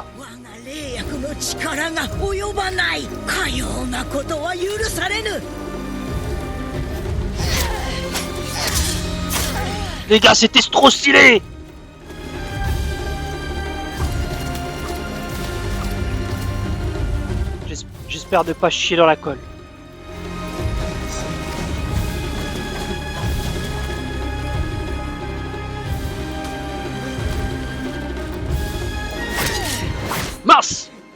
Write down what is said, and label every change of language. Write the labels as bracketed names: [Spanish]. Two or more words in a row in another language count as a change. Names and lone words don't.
[Japanese] 我が霊薬の力が及ばない。かようなことは許されぬ。 [French] Les gars, c'était trop stylé. J'espère ne pas chier dans la colle. Mince!